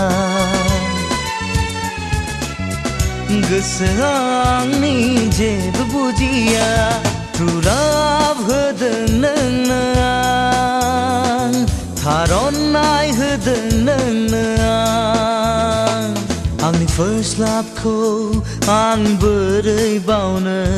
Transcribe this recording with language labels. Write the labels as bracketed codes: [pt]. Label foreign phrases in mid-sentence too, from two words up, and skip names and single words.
[brx] गोसोआ आंनि जेबो बुजिया [en] True love [brx] होदों नोंनो आं थार'नाय होदों नोंनो आं आंनि [en] first love [brx] खौ आं बोरै बावनो